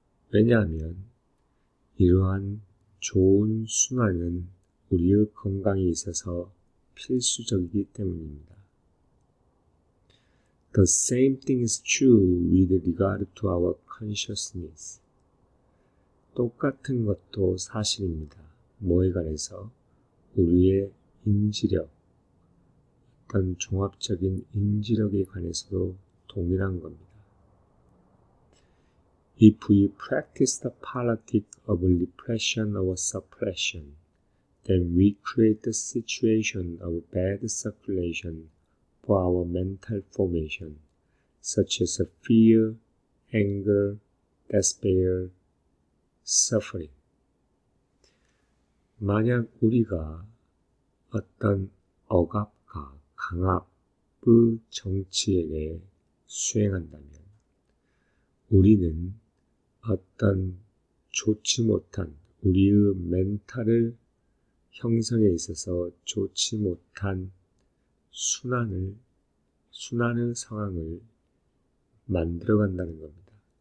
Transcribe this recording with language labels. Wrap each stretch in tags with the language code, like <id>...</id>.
<ko>왜냐하면 이러한 좋은 순환은 우리의 건강에 있어서 필수적이기 때문입니다.</ko> <en>The same thing is true with regard to our consciousness.</en> <ko>똑같은 것도 사실입니다. 뭐에 관해서? 우리의 인지력, 어떤 종합적인 인지력에 관해서도 동일한 겁니다.</ko> <en>If we practice the politic of repression or suppression, then we create a situation of bad circulation for our mental formation, such as fear, anger, despair, suffering.</en> <ko>만약 우리가 어떤 억압과 강압의 정치에 수행한다면 우리는 어떤 좋지 못한 우리의 멘탈을 형성에 있어서 좋지 못한 순환의 상황을 만들어간다는 겁니다.</ko>